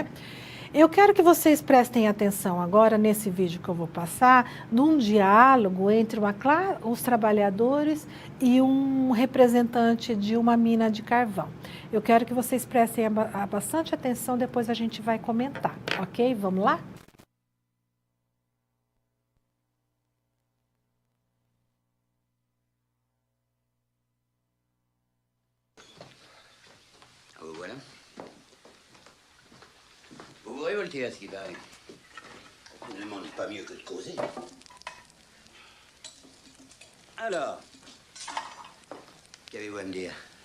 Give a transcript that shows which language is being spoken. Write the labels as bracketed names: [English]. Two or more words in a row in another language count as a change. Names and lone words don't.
[Portuguese] Eu quero que vocês prestem atenção agora nesse vídeo que eu vou passar, num diálogo entre os trabalhadores e um representante de uma mina de carvão. Eu quero que vocês prestem bastante atenção, depois a gente vai comentar, ok? Vamos lá? [French] Voilà. Vous vous révoltez à ce qui paraît. On ne demande pas mieux que de causer. Alors, qu'avez-vous à me dire?